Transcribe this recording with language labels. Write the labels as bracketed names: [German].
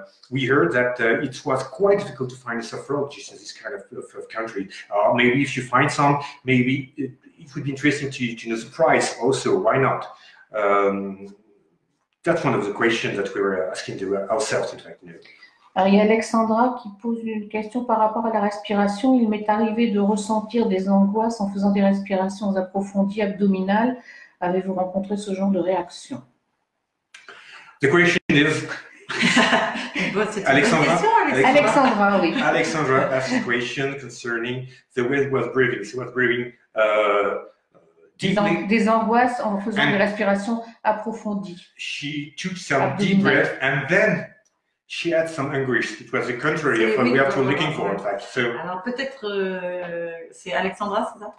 [English] We heard that it was quite difficult to find a sophrologist in this kind of country. Maybe if you find some, maybe it would be interesting to know the price also. Why not? That's one of the questions that we were asking ourselves, in fact. [French] Alors, il y a Alexandra qui pose une question par rapport à la respiration. Il m'est arrivé de ressentir des angoisses en faisant des respirations approfondies abdominales. Avez-vous rencontré ce genre de réaction? [English] The question is... Alexandra, [French] oui. [English] Alexandra asked a question concerning the way it was breathing. She was breathing deeply. [French] Des angoisses en faisant des respirations approfondies. [English] She took some deep breath and then she had some anguish. It was the contrary of what we are looking for, in fact. So, [French] alors peut-être c'est Alexandra, c'est ça?